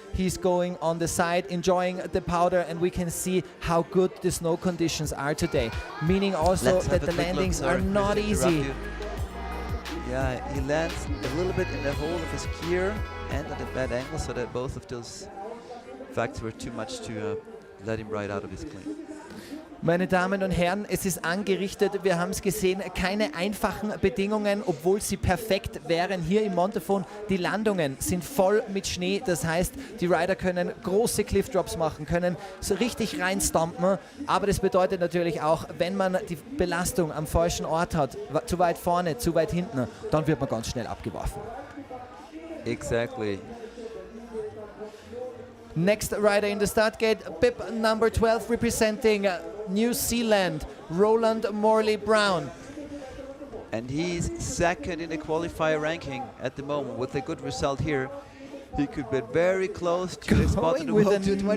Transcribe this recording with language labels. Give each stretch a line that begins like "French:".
English: He's going on the side, enjoying the powder, and we can see how good the snow conditions are today. Meaning also that the landings are not easy. Yeah, he lands a little bit in the hole of his skier and at a bad angle, so that both of those facts were too much to let him ride out of his plane.
German: Meine Damen und Herren, es ist angerichtet, wir haben es gesehen, keine einfachen Bedingungen, obwohl sie perfekt wären hier im Montafon. Die Landungen sind voll mit Schnee, das heißt, die Rider können große Cliff-Drops machen, können so richtig reinstampen, aber das bedeutet natürlich auch, wenn man die Belastung am falschen Ort hat, zu weit vorne, zu weit hinten, dann wird man ganz schnell abgeworfen.
English: Exactly. Next rider in the start gate, bib number 12 representing New Zealand, Roland Morley Brown. And he's second in the qualifier ranking at the moment with a good result here. He could be very close to the spot in the World Tour 2020.